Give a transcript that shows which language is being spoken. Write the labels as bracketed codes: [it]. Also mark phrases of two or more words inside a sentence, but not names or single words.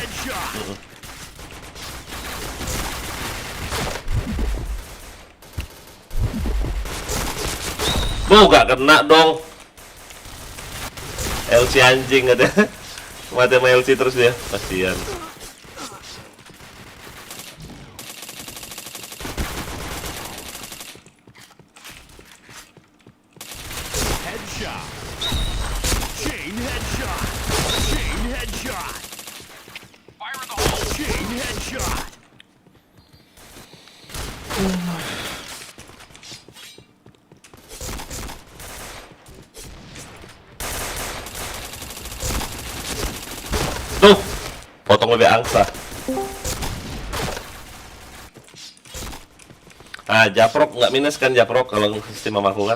[id] Headshot. Boh, gak kena dong. LC anjing ada. Mati sama LC terus dia. Kasihan. Headshot. [en] Chain headshot. Chain headshot. Fire in the hole. Chain headshot. [id] Tuh, potong lebih angsa. Ah, Japrok nggak minus kan Japrok kalau sistem mamaku kan?